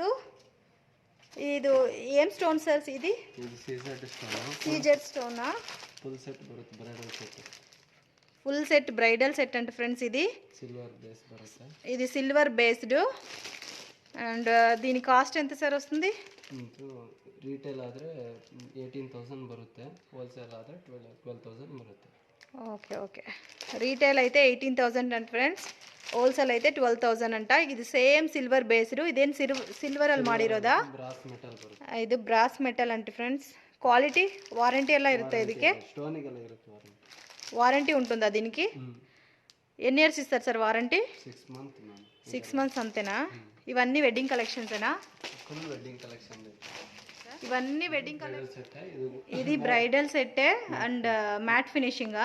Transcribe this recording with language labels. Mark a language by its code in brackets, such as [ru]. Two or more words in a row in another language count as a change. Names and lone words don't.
[te] ఇది ఏం స్టోన్ సార్? ఇది సీజెడ్ స్టోనా? [en] full set bridal set అంటే ఫ్రెండ్స్. [te] ఇది [en] silver based. [te] అండ్ దీని కాస్ట్ ఎంత సార్ వస్తుంది? [kn] ರಿಟೇಲ್ ಆದರೆ 18,000 ಬರುತ್ತೆ, ಹೋಲ್ಸೇಲ್ ಆದರೆ 12,000 ಬರುತ್ತೆ. [te] ఓకే. రీటైల్ అయితే 18,000 అంట ఫ్రెండ్స్. హోల్సేల్ అయితే 12,000 అంట. ఇది [en] same silver based. [kn] ಇದೇನು ಸಿಲ್ವರ್ ಅಲ್ಲಿ ಮಾಡಿರೋದಾ? [en] brass metal ಬರುತ್ತೆ. [kn] ಇದು [en] brass metal [kn] ಅಂತೆ ಫ್ರೆಂಡ್ಸ್. [en] quality warranty [kn] ಎಲ್ಲ ಇರುತ್ತೆ ಇದಕ್ಕೆ? ಸ್ಟೋನಿಗೆಲ್ಲ ಇರುತ್ತೆ [te] వారంటీ ఉంటుందా దీనికి? ఎన్ని ఇయర్స్ ఇస్తారు సార్ వారంటీ? 6 మంత్స్. 6 మంత్స్ అంతేనా? ఇవన్నీ [en] wedding collections? full wedding collection. [te] ఇవన్నీ [en] wedding collection. [te] ఇది [en] bridal set and matte finishing?